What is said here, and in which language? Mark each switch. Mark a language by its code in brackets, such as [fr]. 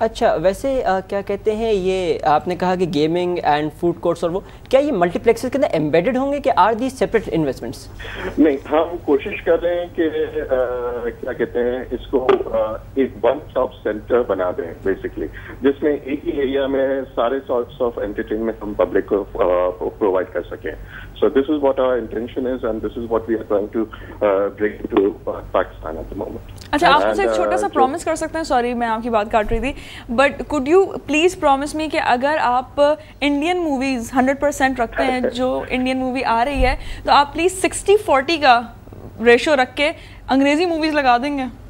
[ur] اچھا ویسے کیا کہتے ہیں, یہ آپ نے کہا کہ گیمنگ اینڈ فوڈ کورٹس, اور وہ کیا یہ ملٹی پلیکسز کے اندر ایمبیڈڈ ہوں گے کہ [en] Are the separate investments? [ur] نہیں, ہم کوشش کر رہے ہیں کہ کیا کہتے ہیں اس کو ایک ون اسٹاپ سینٹر بنا دیں بیسکلی, جس میں ایک ہی ایریا میں سارے [en] sorts of entertainment [ur] ہم پبلک کو پرووائڈ کر سکیں. [en] So this is what our intention is, and this is what we are trying to bring to Pakistan at the moment. [ur] اچھا آپ مجھے ایک چھوٹا سا پرومس کر سکتے ہیں, سوری میں آپ کی بات کاٹ رہی تھی, but [en] could you please promise me [ur] کہ اگر آپ انڈین موویز 100% رکھتے ہیں جو انڈین مووی آ رہی ہے, تو آپ پلیز 60-40 کا ریشو رکھ کے انگریزی موویز لگا دیں گے؟